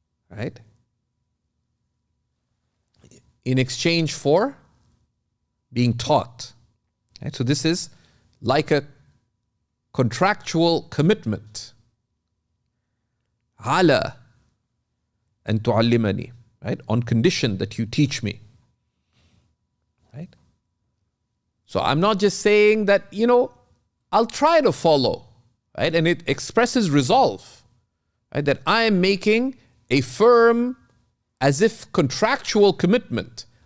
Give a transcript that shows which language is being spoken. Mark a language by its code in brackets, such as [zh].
[en] Right? In exchange for being taught. Right? So this is like a contractual commitment. [ar] على أن تعلمني, [en] right? On condition that you teach me, right? So I'm not just saying that, I'll try to follow, right? And it expresses resolve, right? That I am making a firm, as if contractual commitment.